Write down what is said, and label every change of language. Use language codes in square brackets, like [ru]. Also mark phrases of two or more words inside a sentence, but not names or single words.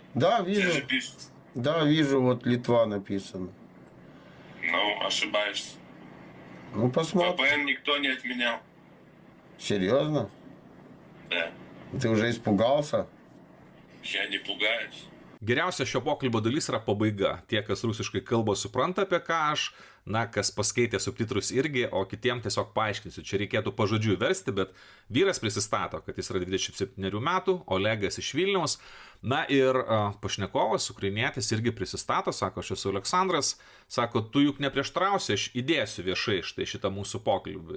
[ru] Да, вижу. Здесь же пишется. Да, вижу, вот Литва написано. Ну, ошибаешься. Ну, посмотрим. VPN никто не отменял. Серьезно? Да. Ты уже испугался? Я не пугаюсь. [lt] Geriausia šio pokalbio dalis yra pabaiga. Tie, kas rusiškai kalba, supranta apie ką aš, na, kas paskaitė subtitrus irgi, o kitiem tiesiog paaiškinsiu. Čia reikėtų pažodžiui versti, bet vyras prisistato, kad jis yra 27 metų, Olegas iš Vilniaus. Na ir pašnekovas, ukrainietis, irgi prisistato, sako, aš esu Aleksandras, sako, tu juk neprieštrausi, aš įdėsiu viešai štai šitą mūsų pokalbį.